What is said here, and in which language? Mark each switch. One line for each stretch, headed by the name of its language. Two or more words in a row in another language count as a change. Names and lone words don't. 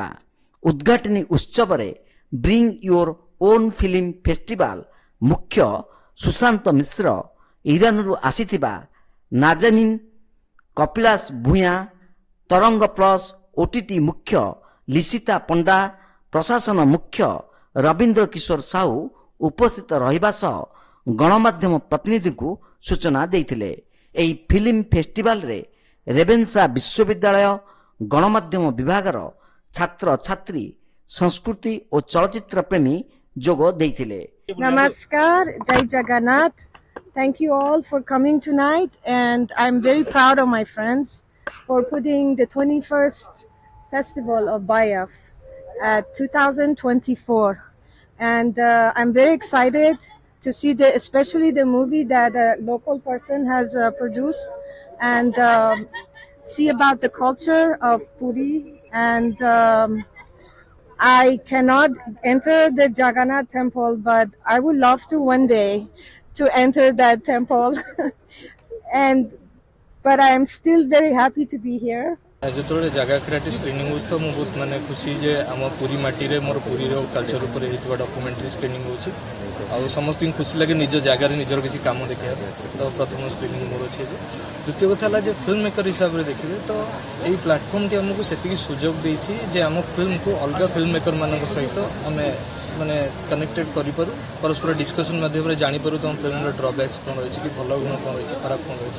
Odia: ଉଦ୍ଘାଟନୀ ଉତ୍ସବରେ ବ୍ରିଙ୍ଗ ୟୁର ଓନ୍ ଫିଲ୍ମ ଫେଷ୍ଟିଭାଲ ମୁଖ୍ୟ ସୁଶାନ୍ତ ମିଶ୍ର, ଇରାନରୁ ଆସିଥିବା ନାଜାନିନ୍, କପିଳାସ ଭୂୟାଁ, ତରଙ୍ଗ ପ୍ଲସ୍ ଓଟିଟି ମୁଖ୍ୟ ଲିସିତା ପଣ୍ଡା, ପ୍ରଶାସନ ମୁଖ୍ୟ ରବୀନ୍ଦ୍ର କିଶୋର ସାହୁ ଉପସ୍ଥିତ ରହିବା ସହ ଗଣମାଧ୍ୟମ ପ୍ରତିନିଧିଙ୍କୁ ସୂଚନା ଦେଇଥିଲେ। ଏହି ଫିଲ୍ମ ଫେଷ୍ଟିଭାଲରେ ରେଭେନ୍ସା ବିଶ୍ୱବିଦ୍ୟାଳୟ ଗଣମାଧ୍ୟମ ବିଭାଗର ଛାତ୍ରଛାତ୍ରୀ, ସଂସ୍କୃତି ଓ ଚଳଚ୍ଚିତ୍ର ପ୍ରେମୀ ଯୋଗ ଦେଇଥିଲେ।
English: Namaskar, Jai Jagannath. Thank you all for coming tonight, and I'm very proud of my friends for putting the 21st Festival of Bayaf at 2024. And I'm very excited to see especially the movie that a local person has produced, and see about the culture of Puri. And I cannot enter the Jagannath temple, but I would love to one day to enter that temple. But I am still very happy to be here.
Odia: ଯେତେବେଳେ ଜାଗା ଆଖେଡ଼ାଟି ସ୍କ୍ରିନିଂ ହେଉଛି ତ ମୁଁ ବହୁତ ଖୁସି ଯେ ଆମ ପୁରୀ ମାଟିରେ ମୋର ପୁରୀର କଲଚର ଉପରେ ହେଇଥିବା
English: documentary screening
Odia: ହେଉଛି। ଆଉ ସମସ୍ତଙ୍କୁ ଖୁସି ଲାଗେ ନିଜ ଜାଗାରେ ନିଜର କିଛି କାମ ଦେଖିବା ପାଇଁ। ତ ପ୍ରଥମ ସ୍କ୍ରିନିଂ ମୋର ଅଛି। ଦ୍ୱିତୀୟ କଥା ହେଲା ଯେ
English: film maker
Odia: ହିସାବରେ ଦେଖିବେ ତ ଏଇ ପ୍ଲାଟଫର୍ମଟି ଆମକୁ ସେତିକି ସୁଯୋଗ ଦେଇଛି ଯେ ଆମ ଫିଲ୍ମକୁ ଅଲଗା ଫିଲ୍ମ ମେକରମାନଙ୍କ ସହିତ ଆମେ କନେକ୍ଟେଡ୍ କରିପାରୁ, ପରସ୍ପର ଡିସ୍କସନ୍ ମାଧ୍ୟମରେ ଜାଣିପାରୁ ତୁମ ଫିଲ୍ମର ଡ୍ରବ୍ୟାକ୍ସ କ'ଣ ରହିଛି, କି ଭଲ ଗୁଣ କ'ଣ ରହିଛି, ଖରାପ କ'ଣ ରହିଛି।